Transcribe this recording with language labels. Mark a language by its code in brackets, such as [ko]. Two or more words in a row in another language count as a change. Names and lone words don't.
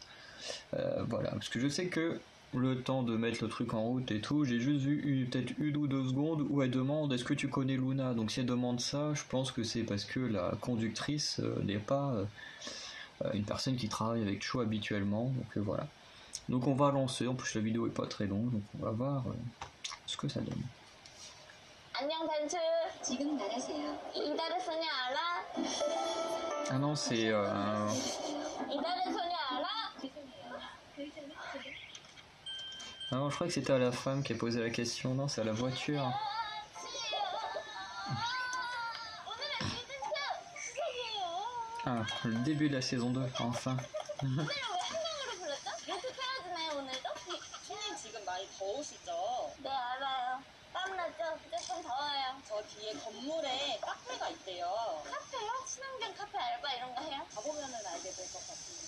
[fr] Voilà, parce que je sais que le temps de mettre le truc en route et tout, j'ai juste vu peut-être une ou deux secondes où elle demande est-ce que tu connais Luna. Donc si elle demande ça, je pense que c'est parce que la conductrice n'est pas une personne qui travaille avec Choo habituellement, donc voilà. Donc on va lancer, en plus la vidéo est pas très longue, donc on va voir ce que ça donne. [ko] 안녕 벤츠. 지금 나가세요. 이달의 소녀 알아? [fr] Ah non, c'est [ko] 이달의 소녀 알아? [fr] ah non, je crois que c'était à la femme qui a posé la question. Non, c'est à la voiture. Ah, le début de la saison 2, enfin. [ko] 오늘은 왜 한 명으로 불렀죠? 연습해야지네 오늘도? 손님 지금 많이 더우시죠? 네 알아요. 땀나죠? 조금 더워요. 저 뒤에 건물에 카페가 있대요. 카페요? 친환경 카페 알바 이런 거 해요? 가보면은 알게 될 것 같습니다.